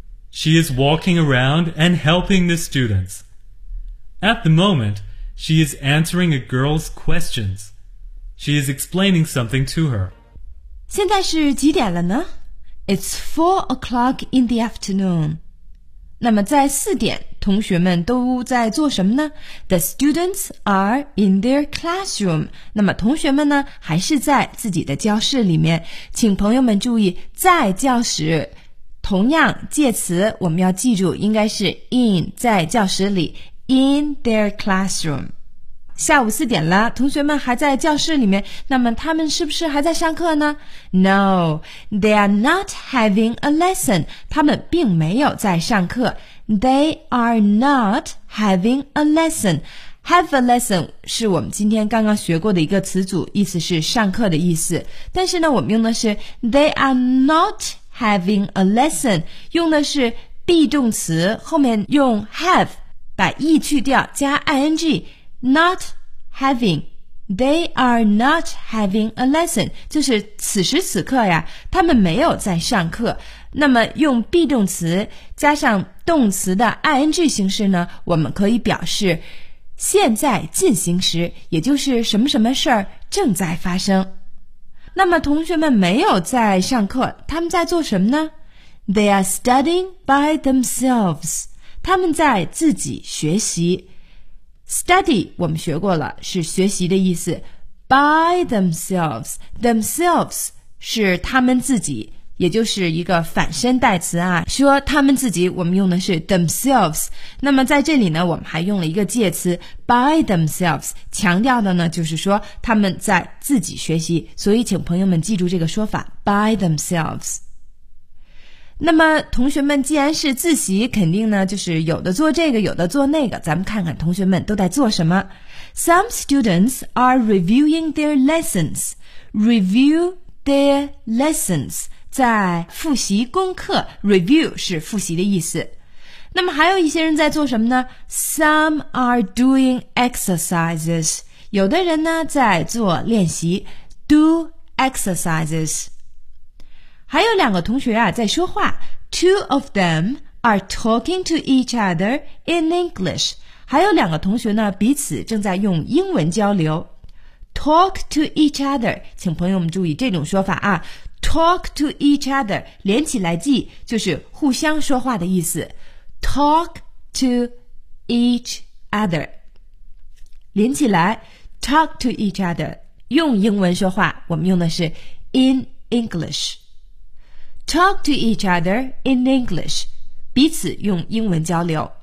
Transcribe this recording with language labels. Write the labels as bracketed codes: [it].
[en] She is walking around and helping the students. At the moment, she is answering a girl's questions. She is explaining something to her. [zh] 现在是几点了呢？ [en] It's 4 o'clock in the afternoon. [zh] 那么在四点，同学们都在做什么呢？ [en] The students are in their classroom. [zh] 那么同学们呢，还是在自己的教室里面。请朋友们注意，在教室，同样介词我们要记住，应该是 in, 在教室里， [en] in their classroom. [zh] 下午四点了，同学们还在教室里面，那么他们是不是还在上课呢？ [en] No, they are not having a lesson. [zh] 他们并没有在上课。 [en] They are not having a lesson. Have a lesson [zh] 是我们今天刚刚学过的一个词组，意思是上课的意思。但是呢，我们用的是 [en] They are not having a lesson. [zh] 用的是 be 动词，后面用 have, 把 e 去掉，加 ing, [en] Not having, they are not having a lesson, [zh] 就是此时此刻呀，他们没有在上课。那么用 be 动词加上动词的 ing 形式呢，我们可以表示现在进行时，也就是什么什么事儿正在发生。那么同学们没有在上课，他们在做什么呢？ [en] They are studying by themselves. [zh] 他们在自己学习。 Study 我们学过了，是学习的意思。 [en] By themselves, themselves [zh] 是他们自己，也就是一个反身代词啊，说他们自己我们用的是 themselves。那么在这里呢，我们还用了一个介词 [en] by themselves， [zh] 强调的呢就是说他们在自己学习，所以请朋友们记住这个说法 by themselves。那么同学们既然是自习，肯定呢就是有的做这个有的做那个，咱们看看同学们都在做什么。 [en] Some students are reviewing their lessons. Review their lessons， [zh] 在复习功课， review 是复习的意思。那么还有一些人在做什么呢？ [en] Some are doing exercises. [zh] 有的人呢在做练习， [en] do exercises. [zh] 还有两个同学啊在说话， [en] Two of them are talking to each other in English. [zh] 还有两个同学呢彼此正在用英文交流。 [en] Talk to each other， [zh] 请朋友们注意这种说法啊，Talk to each other， 连起来记，就是互相说话的意思。 [en] Talk to each other， [zh] 连起来 [en] ，talk to each other， [zh] 用英文说话，我们用的是 [en] in English。 Talk to each other in English， [zh] 彼此用英文交流。